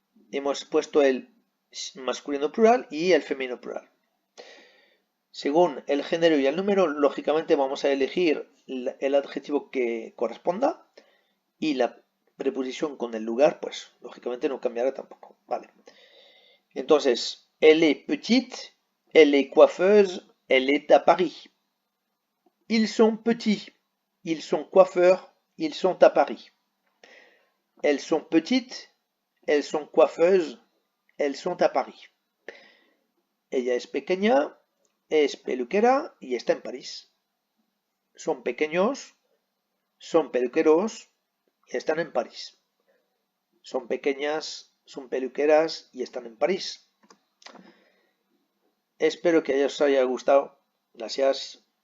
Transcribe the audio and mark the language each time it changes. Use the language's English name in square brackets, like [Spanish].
[Spanish] Hemos puesto el masculino plural y el femenino plural. Según el género y el número, lógicamente vamos a elegir el adjetivo que corresponda y la preposición con el lugar, pues lógicamente no cambiará tampoco. Vale. [French] Entonces, elle est petite, elle est coiffeuse, elle est à Paris. Ils sont petits, ils sont coiffeurs, ils sont à Paris. Elles sont petites, elles sont coiffeuses, elles sont à Paris. [Spanish] Ella es pequeña, es peluquera y está en París. Son pequeños, son peluqueros y están en París. Son pequeñas, son peluqueras y están en París. Espero que os haya gustado. Gracias.